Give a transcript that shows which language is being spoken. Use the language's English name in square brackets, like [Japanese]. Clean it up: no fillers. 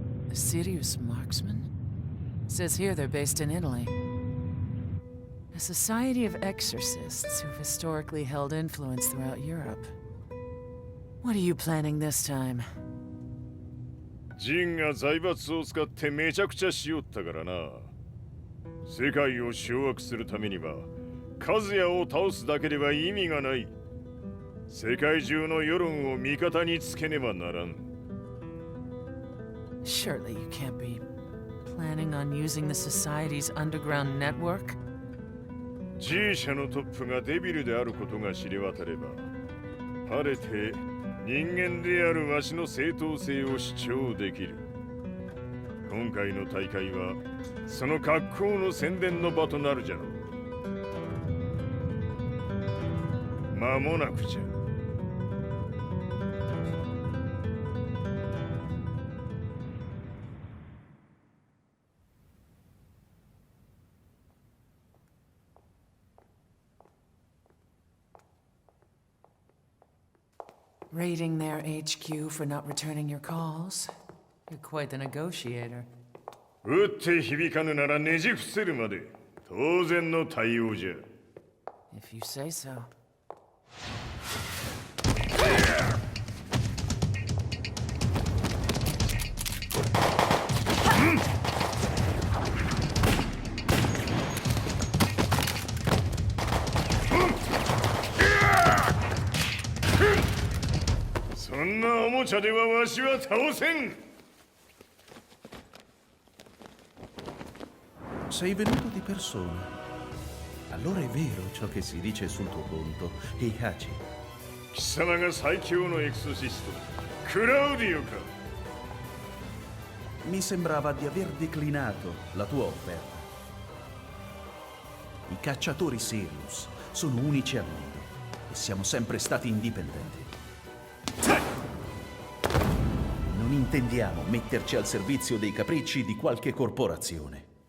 [English] A serious marksman? Says here they're based in Italy. A society of exorcists who've historically held influence throughout Europe. What are you planning this time? [Japanese] ジンが財閥を使ってめちゃくちゃしよったからな。世界を掌握するためにはカズヤを倒すだけでは意味がない。世界中の世論を味方につけねばならん。 [English] Surely you can't be planning on using the society's underground network? [Japanese] G 社のトップがデビルであることが知れ渡れば、晴れて人間であるわしの正当性を主張できる。今回の大会はその格好の宣伝の場となるじゃろう。間もなくじゃ。 [English] Raiding their HQ for not returning your calls. You're quite the negotiator. [Japanese] 打って響かぬならねじ伏せるまで当然の対応じゃ。 [English] If you say so. Hmm? [Japanese] そんなおもちゃではわしは倒せん。 [Italian] Sei venuto di persona. Allora è vero ciò che si dice sul tuo conto, Heihachi. [Japanese] 貴様が最強のエクソシスト、クラウディオか。 [Italian] Mi sembrava di aver declinato la tua offerta. I cacciatori Sirius sono unici al mondo e siamo sempre stati indipendenti. Non intendiamo metterci al servizio dei capricci di qualche corporazione.